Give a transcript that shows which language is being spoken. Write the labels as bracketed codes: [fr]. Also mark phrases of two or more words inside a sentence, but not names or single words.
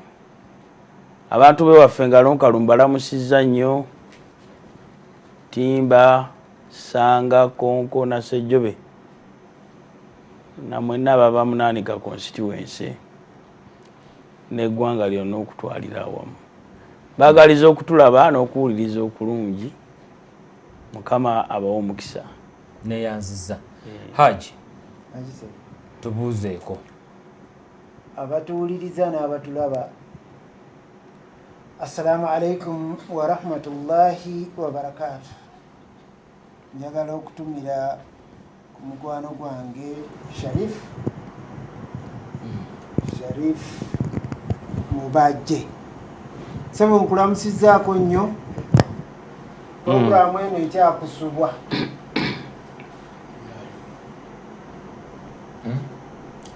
[lg] Abantu bewaffe nga lonkalumba balamusizza nnyo Timba, Sanga, Konko na Sejjobe na mwenna ababa Munaanika constituency n'eggwanga lyonna okutwalira awamu. Baagaliza okutulaba n'okuwuliriza okulungi. Mukama abawo omukisa. Neyanziza. Haji. Tubuuzeeko. Abatuwuliriza n'abatulaba. [ar] السلام عليكم ورحمة الله وبركاته. [lg] Njagala okutumira ku mukwano gwange Sharif Mubajje. Sebo nkulamusizzaako nnyo. Programu eno ekyakusubwa.